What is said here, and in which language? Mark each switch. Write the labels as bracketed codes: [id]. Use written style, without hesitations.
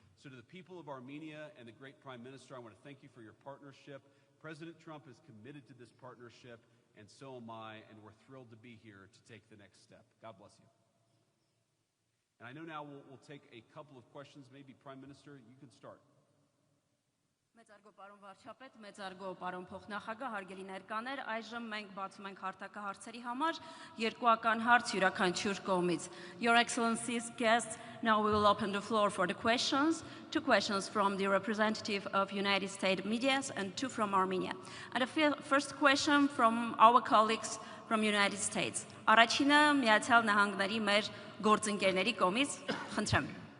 [en] So to the people of Armenia and the great Prime Minister, I want to thank you for your partnership. President Trump is committed to this partnership, and so am I, and we're thrilled to be here to take the next step. God bless you. And I know now we'll take a couple of questions. Maybe Prime Minister, you can start. [hy] Մեծարգո պարոն վարչապետ, մեծարգո պարոն փոխնախագահ, հարգելի ներկաներ, այժմ մենք բացում ենք հարթակահարցերի համար երկուական հարց յուրաքանչյուր կողմից. [en] Your Excellency's guests, now we will open the floor for the questions. 2 questions from the representative of United States media and 2 from Armenia. And the first question from our colleagues from United States. [hy] Առաջինը Միացյալ Նահանգների մեր գործընկերների կողմից, խնդրեմ.